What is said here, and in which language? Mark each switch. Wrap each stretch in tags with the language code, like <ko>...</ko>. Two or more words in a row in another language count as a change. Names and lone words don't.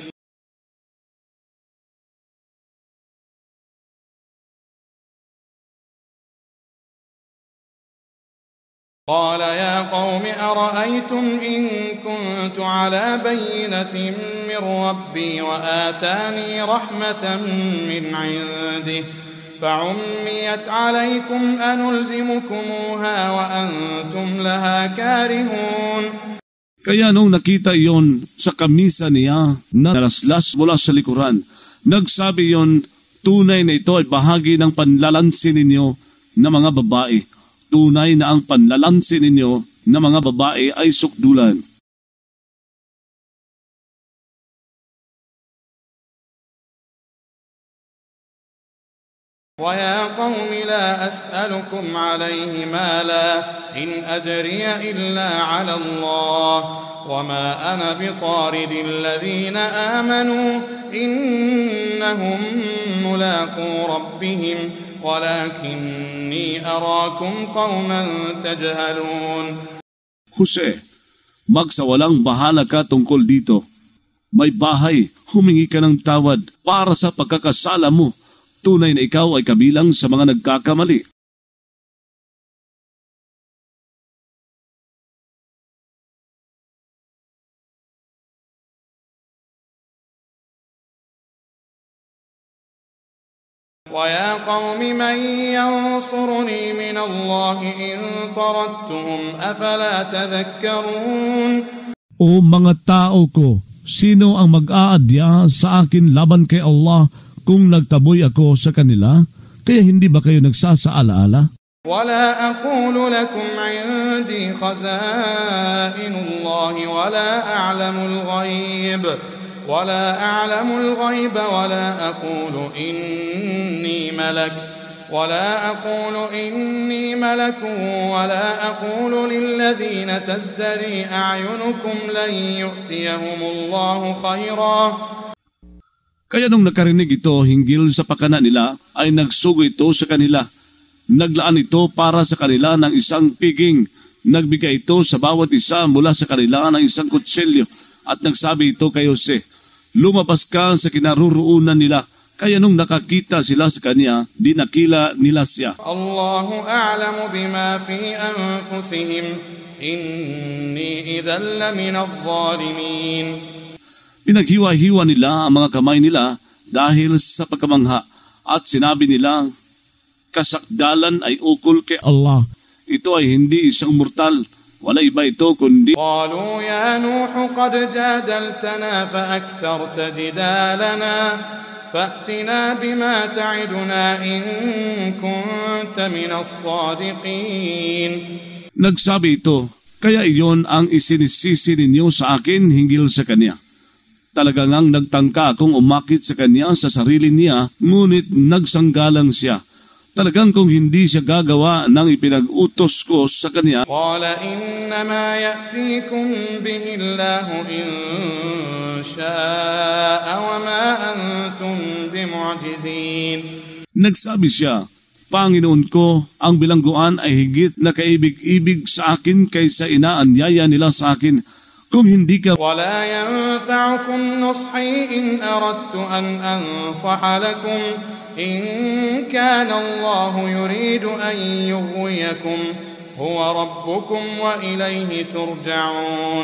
<ar>قال يا قوم أرأيتم إن كنت على بينة من ربي وآتاني رحمة من عنده فعميت عليكم أنلزمكموها وأنتم لها كارهون.</ar> <tl>Kaya nung nakita iyon sa kamisa niya na naraslas mula sa likuran, nagsabi iyon, tunay na ito ay bahagi ng panlalansin ninyo na mga babae. Tunay na ang panlalansin ninyo na mga babae ay sukdulan.</tl> <ar>وَيَا قَوْمِ لَا أَسْأَلُكُمْ عَلَيْهِ مَالًا إِنْ أَجْرِيَ إِلَّا عَلَى اللَّهِ وَمَا أَنَا بِطَارِدِ الَّذِينَ آمَنُوا إِنَّهُمْ مُلَاقُو رَبِّهِمْ وَلَكِنِّي أَرَاكُمْ قَوْمًا تَجْهَلُونَ.</ar> <tl>Jose, magsawalang bahala ka tungkol dito. May bahay, humingi ka ng tawad para sa pagkakasala mo. Tunay na ikaw ay kabilang sa mga nagkakamali.</tl> <ar>وَيَا قَوْمِ مَنْ يَنْصُرُنِي مِنَ اللَّهِ إِنْ طَرَدتُّهُمْ أَفَلَا تَذَكَّرُونَ.</ar> <tl>O mga tao ko, sino ang mag-aadya sa akin laban kay Allah kung nagtaboy ako sa kanila? Kaya hindi ba kayo nagsasaala-ala?</tl> <ar>وَلَا أَقُولُ لَكُمْ عِنْدِي خَزَائِنُ اللَّهِ وَلَا أَعْلَمُ الْغَيْبَ وَلَا أَقُولُ إِنِّي مَلَكٌ وَلَا أَقُولُ لِلَّذِينَ تَزْدَرِي أَعْيُنُكُمْ لَنْ يُؤْتِيَهُمُ اللَّهُ خَيْرًا.</ar> <tl>Kaya nung nakarinig ito hinggil sa pakana nila, ay nagsugo ito sa kanila. Naglaan ito para sa kanila ng isang piging. Nagbigay ito sa bawat isa mula sa kanila ng isang kutsilyo. At nagsabi ito kay Jose, lumabas ka sa kinaruruunan nila. Kaya nung nakakita sila sa kanya, dinakila nila siya.</tl> <ar>الله أعلم بما في أنفسهم إني إذا لمن الظالمين.</ar> <tl>Pinaghiwa-hiwa nila ang mga kamay nila dahil sa pagkamangha at sinabi nila, kasakdalan ay ukol kay Allah. Ito ay hindi isang mortal, Wala iba ito kundi</tl> <ar>قالوا يا نوح قد جادلتنا فأكثرت جدالنا فأتنا بما تعدنا إن كنت من الصادقين.</ar> <tl>nagsabi ito, kaya iyon ang isinisisi ninyo sa akin hinggil sa kanya. Talaga ngang nagtangka akong umakit sa kanya sa sarili niya, ngunit nagsanggalang siya. Talagang kung hindi siya gagawa ng ipinag-utos ko sa kanya,</tl> <ar>قال إنما يأتيكم به الله إن شاء وما أنتم بمعجزين.</ar> <tl>nagsabi siya, Panginoon ko, ang bilangguan ay higit na kaibig-ibig sa akin kaysa inaanyaya nila sa akin. Kung hindi ka</tl> <ar>ولا ينفعكم نصحي إن أردت أن أنصح لكم إن كان الله يريد أن يغويكم هو ربكم وإليه ترجعون.</ar>